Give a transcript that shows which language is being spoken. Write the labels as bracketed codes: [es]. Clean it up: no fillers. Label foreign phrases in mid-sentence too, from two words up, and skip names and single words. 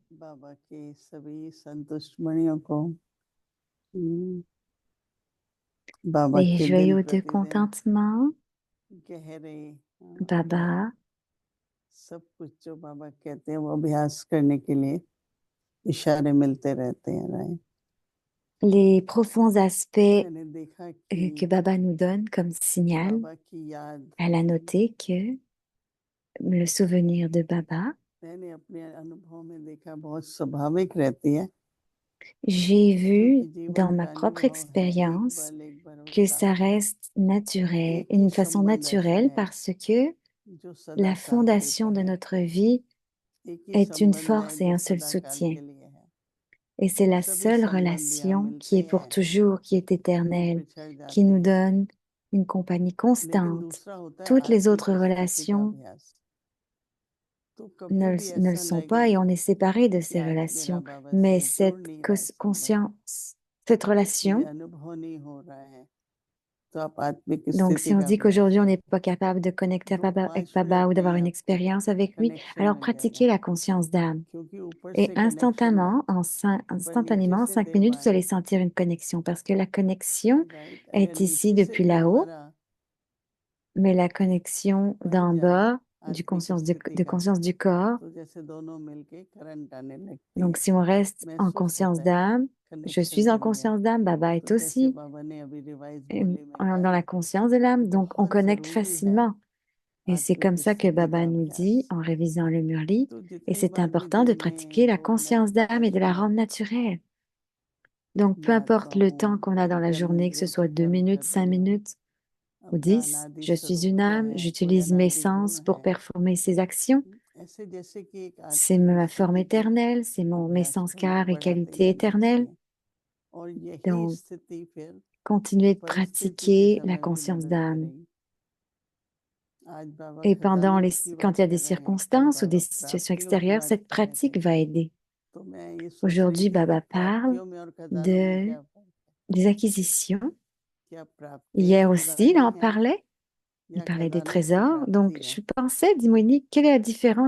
[hi] बाबा के सभी संतुष्ट मणियों को बाबा [fr] Les [hi] के दिन [fr] joyaux de [hi] प्रतिदिन [fr] contentement, [hi] गहरे [fr] Baba. [hi] सब कुछ जो बाबा कहते हैं वो अभ्यास करने के लिए इशारे मिलते रहते हैं, राइट। [fr] Les profonds aspects [hi] मैंने देखा [fr] que [hi] कि [fr] Baba nous donne comme signal. [hi] बाबा की याद, [fr] Elle a noté que le souvenir de Baba, [hi] मैंने अपने अनुभव में देखा बहुत स्वाभाविक रहती है, [fr] j'ai vu [hi] क्योंकि [fr] dans [hi] जीवन [fr] ma [hi] का [fr] propre [hi] अनुभव है [fr] expérience [hi] एक बार [fr] que [hi] होता [fr] ça [hi] है। [fr] reste naturel, [hi] एक ही [fr] une façon [hi] संबंध ऐसा [fr] naturelle [hi] है [fr] parce que [hi] जो सदा [fr] la [hi] साथ [fr] fondation [hi] देता [fr] de [hi] है, [fr] notre vie [hi] एक ही [fr] est une [hi] संबंध है [fr] force et [hi] जो [fr] un seul [hi] सदा काल [fr] soutien. [hi] के लिए है। [fr] Et c'est la [hi] सभी [fr] seule [hi] संबंध यहाँ [fr] relation qui [hi] मिलते [fr] est pour [hi] हैं, [fr] toujours, qui est [hi] फिर [fr] éternelle, [hi] बिछड़ [fr] qui [hi] जाते [fr] nous [hi] हैं, [fr] donne une compagnie [hi] लेकिन [fr] constante. [hi] दूसरा होता है [fr] Toutes les autres [hi] आत्मिक स्थिति का [fr] relations [hi] अभ्यास। तो कभी भी [fr] ne le [hi] ऐसा [fr] sont pas [hi] लगे [fr] et on est séparés de [hi] कि [fr] ces [hi] आज मेरा [fr] relations. [hi] बाबा [fr] Mais [hi] से जुड़ [fr] cette [hi] नहीं रहा है संबंध, [fr] cette [hi] मुझे [fr] relation, [hi] अनुभव नहीं हो रहा है, तो आप आत्मिक [fr] donc si [hi] स्थिति [fr] on [hi] का [fr] dit [hi] अभ्यास [fr] qu'aujourd'hui on [hi] करें। [fr] n'est pas capable de connecter avec [hi] 2-5 [fr] Baba ou [hi] मिनट में ही [fr] d'avoir une [hi] आपको [fr] expérience avec lui, [hi] कनेक्शन [fr] alors [hi] मिल [fr] pratiquez [hi] जाएगा, [fr] la conscience d'âme. [hi] क्योंकि ऊपर [fr] Et [hi] से कनेक्शन है, [fr] instantanément, [hi] पर नीचे [fr] instantanément, en [hi] से [fr] 5 minutes, [hi] देव [fr] vous allez [hi] आए, [fr] sentir une connexion parce que la connexion [hi] राइट। अगर [fr] est ici [hi] नीचे से [fr] depuis [hi] देव [fr] là-haut, [hi] हमारा [fr] mais la connexion [hi] बन [fr] d'en [hi] जाए [fr] bas, [hi] आत्मिक स्थिति [fr] de [hi] का, [fr] conscience du corps. [hi] तो जैसे दोनों मिलके करंट आने लगती [fr] Donc, [hi] है, [fr] si on reste en [hi] महसूस [fr] conscience [hi] होता है [fr] d'âme, je [hi] कनेक्शन [fr] suis en [hi] बन गया। [fr] conscience d'âme, Baba [hi] तो [fr] est [hi] जैसे [fr] aussi [hi] बाबा ने अभी रिवाइज बोली में [fr] dans [hi] गाया, [fr] la conscience de l'âme, donc on [hi] बहुत [fr] connecte [hi] जरूरी है [fr] facilement. Et c'est comme [hi] आत्मिक [fr] ça que [hi] स्थिति का [fr] Baba nous dit [hi] अभ्यास। [fr] en révisant le Murli, [hi] तो [fr] et [hi] जितनी [fr] c'est [hi] बार भी [fr] important de [hi] दिन [fr] pratiquer [hi] में [fr] la [hi] 2 मिनट, [fr] conscience d'âme et [hi] 5 [fr] de la rendre [hi] मिनट [fr] naturelle. Donc, peu [hi] मैं [fr] importe [hi] आत्मा [fr] le [hi] हूँ, [fr] temps qu'on a dans la [hi] जन्म [fr] journée, que ce [hi] मृत्यु [fr] soit deux [hi] कर्म कर [fr] minutes, cinq [hi] रही हूँ, [fr] minutes ou [hi] अपना [fr] 10, [hi] अनादि [fr] je suis [hi] स्वरूप [fr] une [hi] जो [fr] âme, [hi] है, कोई [fr] j'utilise mes [hi] अनादि गुण [fr] sens pour [hi] है, [fr] performer ces actions. [hi] ऐसे जैसे कि एक [fr] C'est [hi] आत्मिक [fr] ma forme [hi] स्थिति के [fr] éternelle, c'est mes [hi] अभ्यास [fr] sens, [hi] को हम [fr] car et [hi] बढ़ाते [fr] qualités [hi] जाना [fr] éternelles. [hi] चाहिए, और यही [fr] Donc, [hi] स्थिति फिर [fr] continuez de [hi] परिस्थिति के [fr] pratiquer la [hi] समय भी [fr] conscience [hi] मदद [fr] d'âme. [hi] करेगी। आज बाबा [fr] Et [hi] खजानों की [fr] quand [hi] बात [fr] il y a des [hi] कर रहे हैं, कल [fr] circonstances ou [hi] बाबा [fr] des situations [hi] प्राप्तियों की [fr] extérieures, [hi] बात [fr] cette [hi] कर रहे थे, [fr] pratique va aider. [hi] तो मैं ये सोच रही [fr] Aujourd'hui, [hi] थी कि [fr] Baba parle [hi] प्राप्तियों में और खजानों में [fr] de, [hi] क्या फर्क है। [fr] des acquisitions. [hi] क्या प्राप्तियां [fr] Hier aussi, il [hi] खजाने [fr] en [hi] हैं [fr] parlait. Il [hi] या [fr] parlait des [hi] खजाने से [fr] trésors. Donc, [hi] प्राप्ति है। [fr] je pensais, dis Monique, quelle est la différence